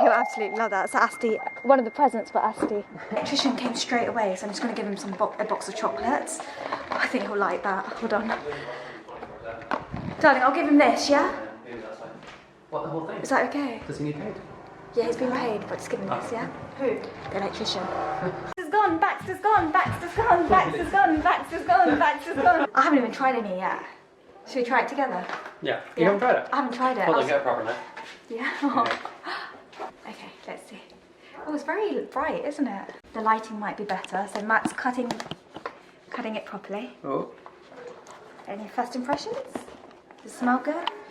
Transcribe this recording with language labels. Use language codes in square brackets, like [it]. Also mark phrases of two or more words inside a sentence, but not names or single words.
[en] He'll absolutely love that. It's Asti, one of the presents for Asti. Electrician came straight away, so I'm just going to give him a box of chocolates. I think he'll like that. Hold on. Darling, I'll give him this, yeah? What, the whole thing? Is that okay? Does he need paid? Yeah, he's been paid, but just give him this, yeah? Who? The electrician. Baxter's gone, Baxter's gone, Baxter's gone, Baxter's gone, Baxter's gone, Baxter's gone. I haven't even tried any yet. Should we try it together? Yeah. You haven't tried it? I haven't tried it. Hold on, get it proper now. Yeah? Okay, let's see. Oh, it's very bright, isn't it? The lighting might be better. So Matt's cutting it properly. Oh. Any first impressions? Does it smell good?